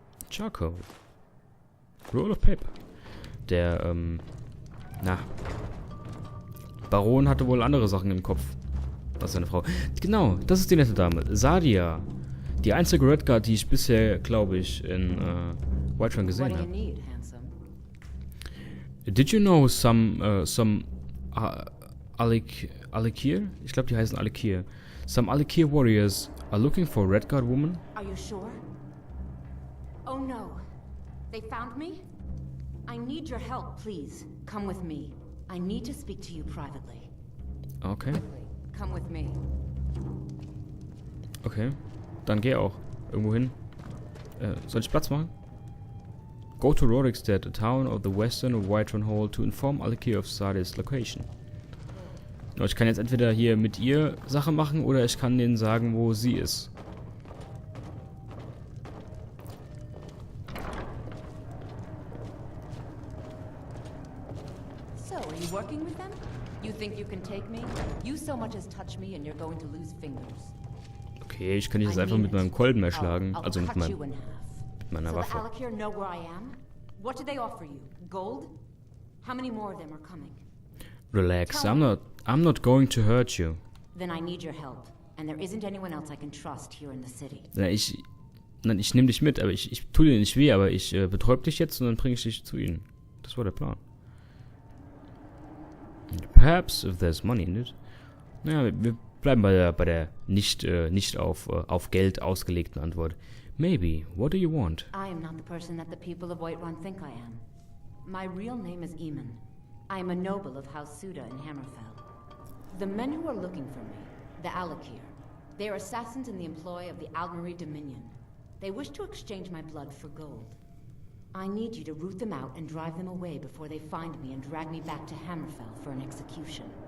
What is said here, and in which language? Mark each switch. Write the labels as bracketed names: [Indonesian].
[English] Charcoal. Roll of Paper. [German] Der, Baron hatte wohl andere Sachen im Kopf. Das ist seine Frau. Genau, das ist die nette Dame. Sadia. Die einzige Redguard, die ich bisher, glaube ich, in Whiterun gesehen habe. [English] Did you know some Alikir? [German] Ich glaube, die heißen Alikir. [English] Some Alikir warriors are looking for a Redguard woman. Are you sure? Oh no. They found me? I need your help, please. Come with me. I need to speak to you privately. Okay. Come with me. [German] Okay. Dann geh auch. Irgendwo hin. Soll ich Platz machen? [English] Go to Rorikstead, a town of the western of Whiterun Hall, to inform Alikir of Sadi's location. [German] Ich kann jetzt entweder hier mit ihr Sache machen oder ich kann denen sagen, wo sie ist. [English] So, are you working with them? You think you can take me? You so much as touch me and you're going to lose fingers. [German] Okay, ich kann dich jetzt einfach mit meinem Kolben erschlagen, also mit meiner Waffe. [English] So the Alikir know where I am? What did they offer you? Gold? How many more of them are coming? Relax, I'm not going to hurt you. Then I need your help, and there isn't anyone else I can trust here in the city. [German] Ich nehme dich mit, aber ich tue dir nicht weh, aber ich betäub dich jetzt und dann bringe ich dich zu ihnen. Das war der Plan. [English] Perhaps, if there's money in it. [German] Naja, wir bleiben bei der nicht auf Geld ausgelegten Antwort. [English] Maybe. What do you want? I am not the person that the people of Whiterun think I am. My real name is Eamon. I am a noble of House Suda in Hammerfell. The men who are looking for me, the Alikir, they are assassins in the employ of the Aldmeri Dominion. They wish to exchange my blood for gold. I need you to root them out and drive them away before they find me and drag me back to Hammerfell for an execution.